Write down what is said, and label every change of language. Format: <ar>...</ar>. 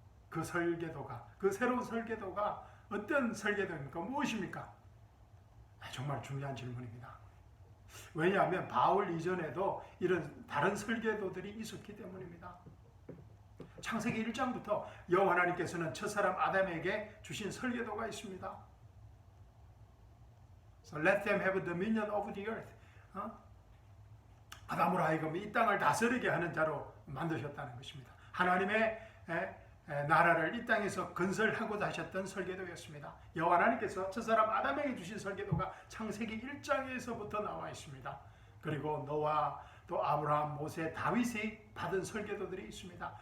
<ko>그 새로운 설계도가 어떤 설계도입니까? 무엇입니까? 정말 중요한 질문입니다. 왜냐하면 바울 이전에도 이런 다른 설계도들이 있었기 때문입니다. 창세기 1장부터 여호와 하나님께서는 첫사람 아담에게 주신 설계도가 있습니다.</ko> <en>So let them have dominion over the earth.</en> <ko>아담으로 하여금 이 땅을 다스리게 하는 자로 만드셨다는 것입니다. 하나님의 나라를 이 땅에서 건설하고자 하셨던 설계도였습니다. 여호와 하나님께서 첫사람 아담에게 주신 설계도가 창세기 1장에서부터 나와 있습니다. 그리고 노아, 또 아브라함, 모세, 다윗이 받은 설계도들이 있습니다.</ko>